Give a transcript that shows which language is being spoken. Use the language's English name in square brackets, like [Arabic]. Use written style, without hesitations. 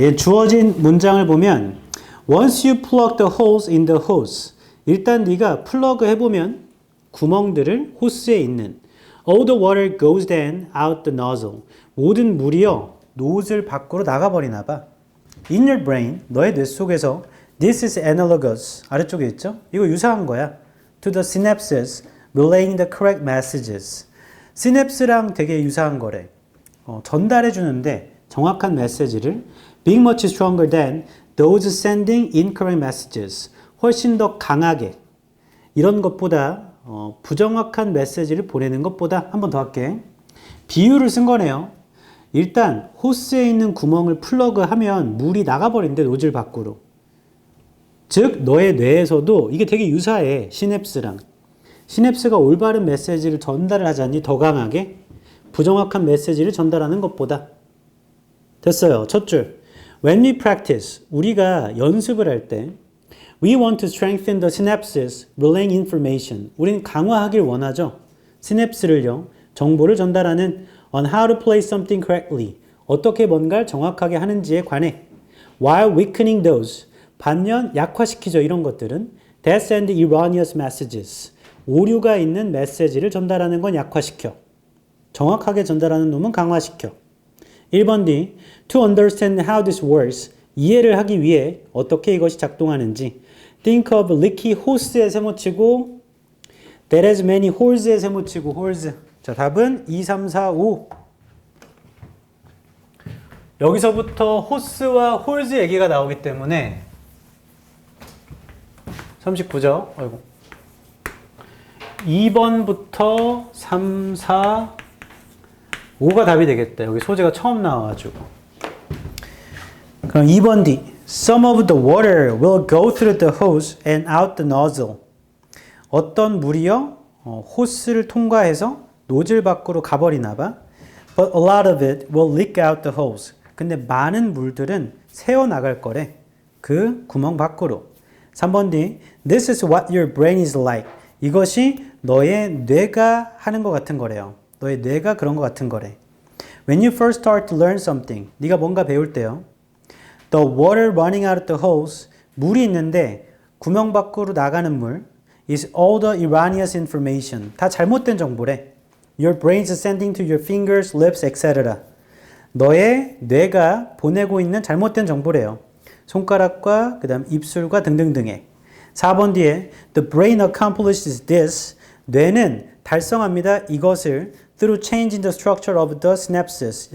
[Korean] 예, 주어진 문장을 보면 [English] Once you plug the holes in the hose, [Korean] 일단 네가 플러그 해보면 구멍들을 호스에 있는 [English] All the water goes then out the nozzle. [Korean] 모든 물이요 노즐 밖으로 나가버리나 봐. [English] In your brain, [Korean] 너의 뇌 속에서 [English] This is analogous. [Korean] 아래쪽에 있죠? 이거 유사한 거야. [English] To the synapses relaying the correct messages. [Korean] 시냅스랑 되게 유사한 거래. 전달해 주는데 정확한 메시지를 [English] being much stronger than those sending incorrect messages. [Korean] 훨씬 더 강하게 이런 것보다 부정확한 메시지를 보내는 것보다 한 번 더 할게. 비유를 쓴 거네요. 일단 호스에 있는 구멍을 플러그하면 물이 나가버린대 노즐 밖으로. 즉 너의 뇌에서도 이게 되게 유사해. 시냅스랑. 시냅스가 올바른 메시지를 전달을 하자니 더 강하게 부정확한 메시지를 전달하는 것보다. 됐어요. 첫 줄. [English] When we practice, [Korean] 우리가 연습을 할 때 [English] We want to strengthen the synapses relaying information. [Korean] 우리는 강화하길 원하죠. 시냅스를요. 정보를 전달하는 [English] on how to play something correctly. [Korean] 어떻게 뭔가를 정확하게 하는지에 관해. [English] While weakening those. [Korean] 반면 약화시키죠. [English] 이런 것들은 that send erroneous messages. [Korean] 오류가 있는 메시지를 전달하는 건 약화시켜. 정확하게 전달하는 놈은 강화시켜. 1번 D. [English] To understand how this works. [Korean] 이해를 하기 위해 어떻게 이것이 작동하는지. [English] Think of leaky hose에 [Korean] 세모치고 [English] that has many holes에 세모치고 holes. [Korean] 자, 답은 2, 3, 4, 5. 여기서부터 호스와 홀즈 얘기가 나오기 때문에 39죠. 아이고. 2번부터 3, 4, 5가 답이 되겠다. 여기 소재가 처음 나와가지고. 그럼 2번 D. [English] Some of the water will go through the hose and out the nozzle. [Korean] 어떤 물이요? 호스를 통과해서 노즐 밖으로 가버리나 봐. [English] But a lot of it will leak out the hose. [Korean] 근데 많은 물들은 새어나갈 거래. 그 구멍 밖으로. 3번 D. [English] This is what your brain is like. [Korean] 이것이 너의 뇌가 하는 것 같은 거래요. 너의 뇌가 그런 것 같은 거래. [English] When you first start to learn something. [Korean] 네가 뭔가 배울 때요. [English] The water running out of the hose. [Korean] 물이 있는데 구멍 밖으로 나가는 물. [English] Is all the erroneous information. [Korean] 다 잘못된 정보래. [English] Your brain is sending to your fingers, lips, etc. [Korean] 너의 뇌가 보내고 있는 잘못된 정보래요. 손가락과 그 다음 입술과 등등등에. 4번 뒤에 [English] The brain accomplishes this. [Korean] 뇌는 달성합니다. 이것을 [English] through change in the structure of the synapses.